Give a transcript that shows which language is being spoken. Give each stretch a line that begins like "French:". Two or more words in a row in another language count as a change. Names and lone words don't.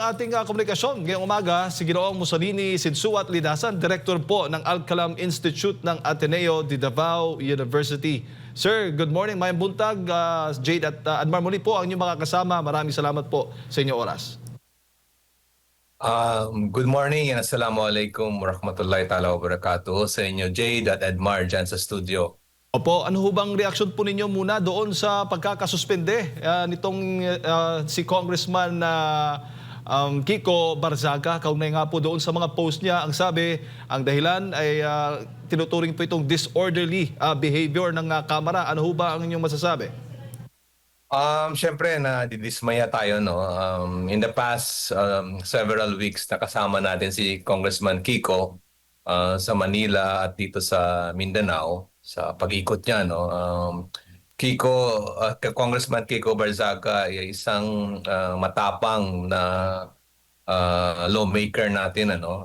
Filipino: ating komunikasyon ngayong umaga si Ginoong Mussolini Sinsuat Lidasan, Director po ng Al-Kalam Institute ng Ateneo de Davao University. Sir,
English: good morning,
Cebuano: mayang buntag.
Filipino: Jade at Admar, muli po ang inyong mga kasama. Maraming salamat po sa inyong oras.
English: Good morning and
Arabic: السلام عليكم ورحمة الله تعالى وبركاته
Filipino: sa inyo, Jade at Edmar dyan sa studio. Opo, ano ho bang reaksyon po ninyo muna doon sa pagkakasuspende nitong si Congressman Kiko Barzaga? Kaugnay nga po doon sa mga post niya, ang sabi, ang dahilan ay tinuturing po itong
English: disorderly behavior
Filipino: ng Kamara. Ano ho ba ang inyong masasabi? Siyempre na didismaya tayo, no.
English: In the past several weeks
Filipino: nakasama natin si Congressman Kiko sa Manila at dito sa Mindanao sa pag-ikot niya, no. Congressman Kiko Barzaga ay isang matapang na lawmaker natin, ano.